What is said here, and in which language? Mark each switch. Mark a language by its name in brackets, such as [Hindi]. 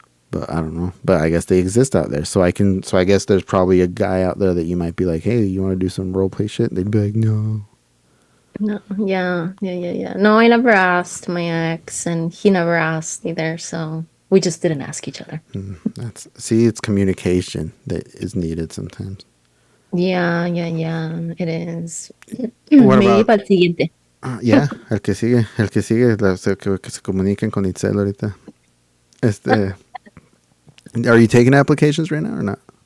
[English] But I don't know. But I guess they exist out there. So I guess there's probably a guy out there that you might be like, hey, you want to do some role play shit? And they'd be like, no. No, yeah. No, I never asked my ex, and he never asked either. So We just didn't ask each other. That's see, it's communication that is needed sometimes. Yeah, yeah, yeah, it is. What [Spanish] Me [English] about [Spanish] para el siguiente. [English] yeah, [Spanish] el que sigue, que se comuniquen con Itzel ahorita. Este, [English] are you taking applications right now or not?